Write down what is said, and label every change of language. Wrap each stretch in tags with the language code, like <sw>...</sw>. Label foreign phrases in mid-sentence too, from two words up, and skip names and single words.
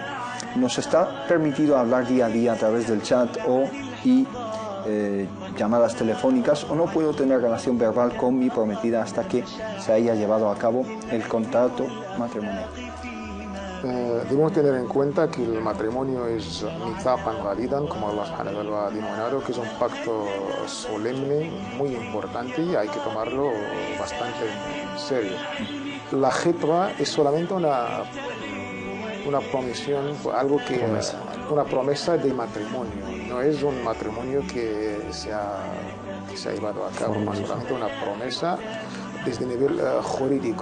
<es>Nos está permitido hablar día a día a través del chat y llamadas telefónicas, o no puedo tener relación verbal con mi prometida hasta que se haya llevado a cabo el contrato matrimonial. Debemos tener en cuenta que el matrimonio es</es> <ar>ميثاقا غليظا,</ar> <es>como Allah</es> <ar>سبحانه وتعالى</ar> <es>lo ha denominado, que es un pacto solemne, muy importante, y hay que tomarlo bastante en serio. La khitba es solamente una promisión, algo que una promesa de matrimonio, no es un matrimonio que se ha llevado a cabo, es solamente una promesa desde el nivel jurídico.</es>